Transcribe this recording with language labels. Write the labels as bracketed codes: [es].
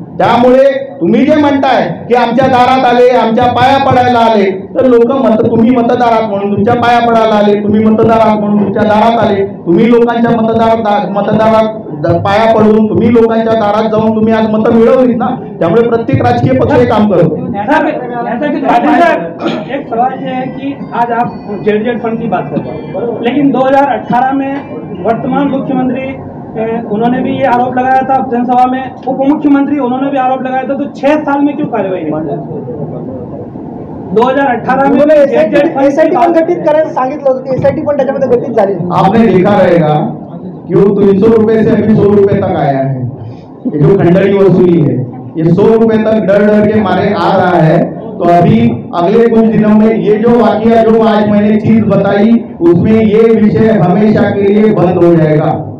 [mr] त्यामुळे तुम्ही जे म्हणताय की आमच्या दारात आले, आमच्या पाया पडायला आले, तर तुम्ही मतदार आहात म्हणून तुमच्या पाया पडायला आले, तुम्ही मतदार आहात म्हणून तुमच्या दारात आले, तुम्ही लोकांच्या मतदारात पाया पडून तुम्ही लोकांच्या दारात जाऊन तुम्ही आज मतं मिळवलीत ना. त्यामुळे प्रत्येक राजकीय पक्ष हे काम करतो. [hi] एक सवाल ये है कि आज आप जेड फंड की बात करते हैं, लेकिन 2018 में वर्तमान मुख्यमंत्री उन्होंने भी ये आरोप लगाया था जनसभा में, उप मुख्यमंत्री उन्होंने भी आरोप लगाया था, तो 6 साल में क्यों कार्रवाई नहीं? 2018 में [mr] एसआयटी पण गठीत करायला सांगितलं होतं, एसआयटी पण त्याच्यामध्ये गठीत झाली. [hi] आपने देखा रहेगा कि वो 300 रुपए से अभी 100 रुपए तक आया है. ये जो खंडर की वसूली है ये 100 रुपए तक डर के मारे आ रहा है. तो अभी अगले कुछ दिनों में ये जो वाकया जो आज मैंने चीज बताई उसमें ये विषय हमेशा के लिए बंद हो जाएगा.